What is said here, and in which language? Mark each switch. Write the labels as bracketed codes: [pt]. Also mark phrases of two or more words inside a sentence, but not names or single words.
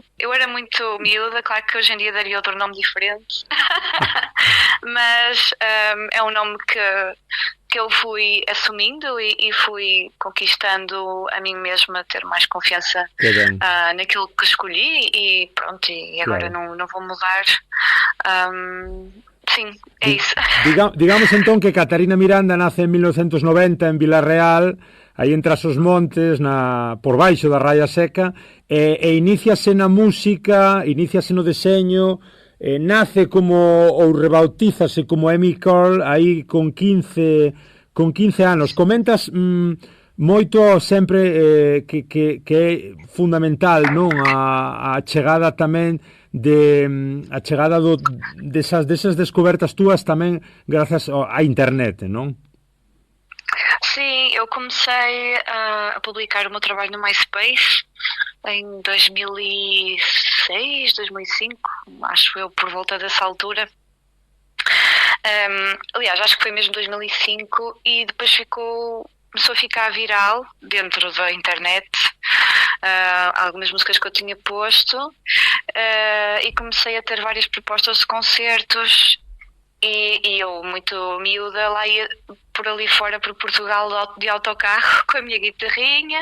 [pt] Eu era muito miúda, claro que hoje em dia daria outro nome diferente, mas é um nome que eu fui assumindo e fui conquistando a mim mesma, ter mais confiança naquilo que escolhi, e pronto, e agora não vou mudar. Sim, é isso. [gl] Digamos entón que Catarina Miranda nace en 1990 en Vilarreal, aí en Tras os Montes, por baixo da Raya Seca, e iniciase na música, iniciase no deseño, nace como, ou rebautízase como Amy Curl aí con 15 anos. Comentas moito sempre que é fundamental, non, a chegada tamén desas descobertas túas tamén grazas á internet, non? [pt] Sim, eu comecei a publicar o meu trabalho no MySpace em 2006, 2005, acho eu, por volta dessa altura. Aliás, acho que foi mesmo 2005, e depois começou a ficar viral dentro da internet, algumas músicas que eu tinha posto, e comecei a ter várias propostas de concertos, E eu, muito miúda, lá ia por ali fora, por Portugal, de autocarro, com a minha guitarrinha.